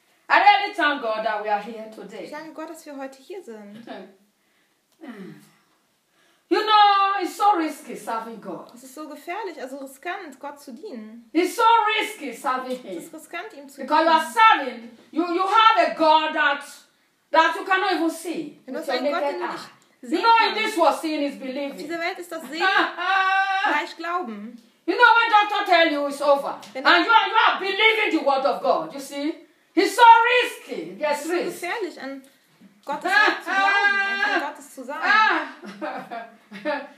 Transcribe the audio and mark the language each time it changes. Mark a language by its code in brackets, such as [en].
[en] I really thank God that we are here today. [de] Ich danke Gott, dass wir heute hier sind. [en] You know, it's so risky serving God. [de] Es ist so gefährlich, also riskant, Gott zu dienen. [en] It's so risky serving Him. [de] Es ist riskant, ihm zu dienen. [en] Because you are serving, you have a God that you cannot even see. You know, in this world, seeing is believing. [de] In dieser Welt ist das Sehen gleich Glauben. [en] You know, when doctor tell you it's over, and you are believing the word of God, you see? It's so risky. Yes, risk. [de] Es ist gefährlich, an Gottes Wort zu glauben.